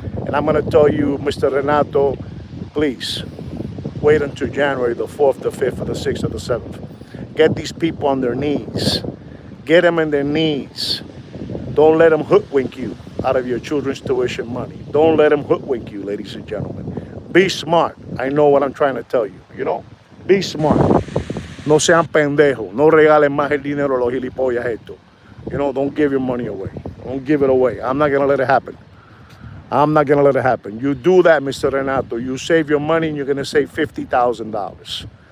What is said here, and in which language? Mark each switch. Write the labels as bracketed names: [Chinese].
[English] And I'm going to tell you, Mr. Renato, please wait until January the 4th, the 5th, or the 6th, or the 7th. Get these people on their knees. Get them on their knees. Don't let them hoodwink you out of your children's tuition money. Don't let them hoodwink you, ladies and gentlemen. Be smart. I know what I'm trying to tell you, you know. Be smart. [Spanish] No sean pendejos. No regalen más el dinero a los gilipollas esto. [English] You know, don't give your money away. Don't give it away. I'm not going to let it happen. I'm not going to let it happen. You do that, Mr. Renato. You save your money and you're going to save $50,000.